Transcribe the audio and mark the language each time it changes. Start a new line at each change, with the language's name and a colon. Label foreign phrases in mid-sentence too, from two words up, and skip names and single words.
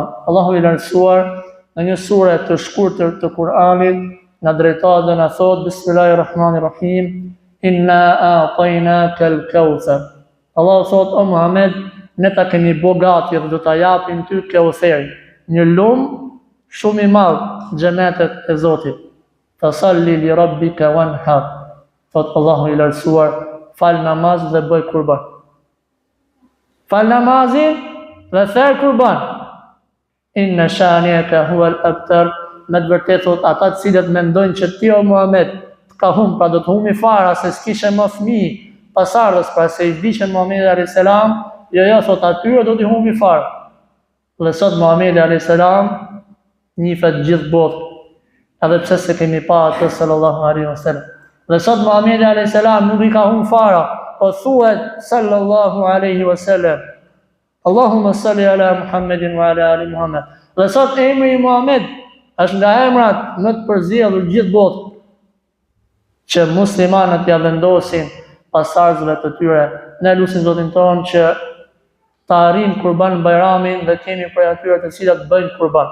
Albanian: Allahu i lartësuar në një sure të shkurtër të Kur'anit na drejtohet dhe na thot
Arabic: بسم الله الرحمن الرحيم إنا أعطيناك الكوثر.
Albanian: Allahu thot o Muhammed, ne ta kemi bogati dhe do ta japim ty Kautharin, një lum shumë i madh xhenetet e Zotit.
Arabic: فصل لربك وانحر.
Albanian: Thot Allahu i lartësuar, fal namaz dhe bëj kurban. Fal namazin dhe therr kurban.
Arabic: إن شانئك هو الأبتر.
Albanian: Me të vërtetë thot ata të cilët mendojnë që ti o Muhammed ka hum, pra do të humi fara se s'kishe më fëmijë pasardhës, pra se i vdiqën Muhamedi
Arabic: عليه السلام,
Albanian: jo thot atyre do t'i humi fara. Dhe sot Muhamedi
Arabic: عليه السلام
Albanian: njihet gjithë botë, edhe pse se kemi pa atë
Arabic: صلى الله عليه وسلم.
Albanian: Dhe sot Muhamedi
Arabic: عليه السلام
Albanian: nuk i ka hum fara, po thuhet
Arabic: صلى الله عليه وسلم. اللهم صل على محمد وعلى آل محمد.
Albanian: Dhe sot emri i Muhammed është nga emrat më të përzjedhur gjithë botë që muslimanët ja vendosin pasardhësve të tyre. Ne lutim Zotin tonë që ta arrijmë Kurban Bayramin dhe kemi prej atyre të cilat bëjnë kurban.